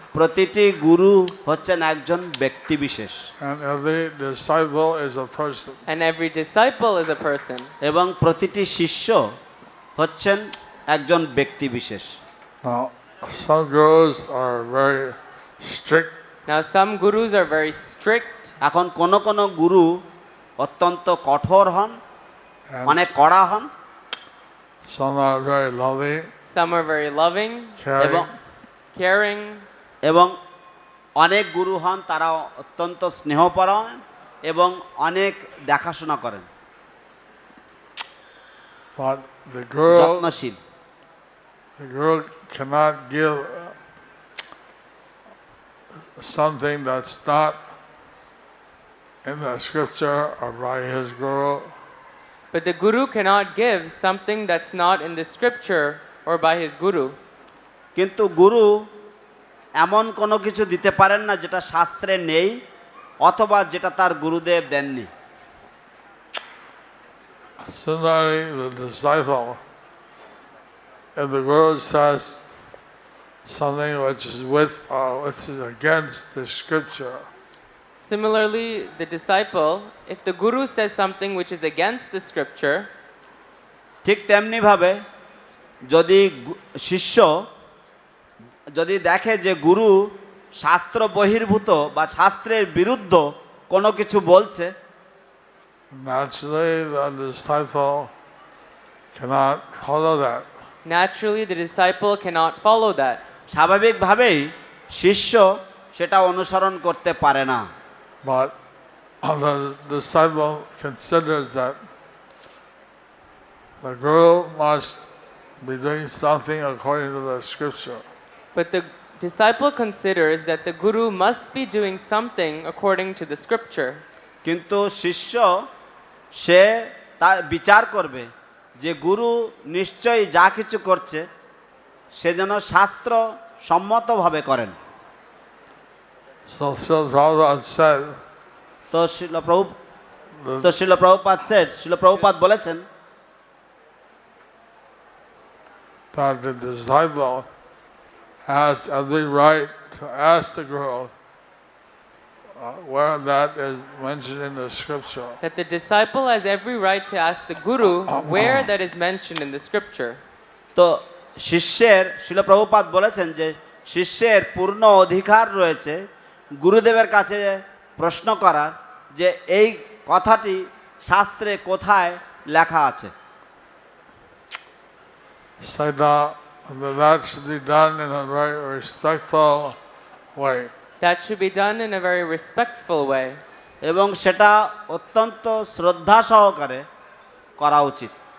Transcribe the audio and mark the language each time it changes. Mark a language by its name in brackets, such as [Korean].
[Bangla] প্রতিটি গুরু হচ্ছেন একজন ব্যক্তি বিশেষ [English] And every disciple is a person. and every disciple is a person. [Bangla] এবং প্রতিটি শিষ্য হচ্ছেন একজন ব্যক্তি বিশেষ। [English] Now, some gurus are very strict, Now, some gurus are very strict, [Bangla] এখন কোন গুরু অত্যন্ত কঠোর হন, [English] and [Bangla] অনেক কড়া হন, [English] some are very loving, some are very loving, caring, caring, [Bangla] এবং অনেক গুরু হন তারা অত্যন্ত স্নেহপরায়ণ এবং অনেক দেখাশোনা করেন, [English] but the guru [Bangla] যত্নশীল। [English] cannot give something that's not in the scripture or by his guru. but the guru cannot give something that's not in the scripture or by his guru. [Bangla] কিন্তু গুরু এমন কোনো কিছু দিতে পারেন না যেটা শাস্ত্রে নেই অথবা যেটা তার গুরুদেব দেননি। [English] Similarly, the disciple, if the guru says something which is against the scripture, Similarly, the disciple, if the guru says something which is against the scripture, [Bangla] ঠিক তেমনিভাবে যদি শিষ্য যদি দেখে যে গুরু শাস্ত্র বহির্ভূত বা শাস্ত্রের বিরুদ্ধ কোনো কিছু বলছে, [English] naturally the disciple cannot follow that. naturally the disciple cannot follow that. [Bangla] স্বাভাবিকভাবেই শিষ্য সেটা অনুসরণ করতে পারে না। [English] But the disciple considers that the guru must be doing something according to the scripture. But the disciple considers that the guru must be doing something according to the scripture. [Bangla] কিন্তু শিষ্য সে তা বিচার করবে যে গুরু নিশ্চয়ই যা কিছু করছে সে যেন শাস্ত্র সম্মতভাবে করেন। [English] So Prabhupada said [Bangla] তো শিল প্রভু [English] So Srila Prabhupada said, Srila Prabhupada [Bangla] বলেছেন [English] that the disciple has every right to ask the Guru where that is mentioned in the scripture. That the disciple has every right to ask the Guru where that is mentioned in the scripture. [Bangla] তো শিষ্যের শিল প্রভুপাদ বলেছেন যে শিষ্যের পূর্ণ অধিকার রয়েছে গুরুদেবের কাছে প্রশ্ন করার যে এই কথাটি শাস্ত্রে কোথায় লেখা আছে। [English] So that should be done in a very respectful way. That should be done in a very respectful way. [Bangla] এবং সেটা অত্যন্ত শ্রদ্ধা সহকারে করা উচিত।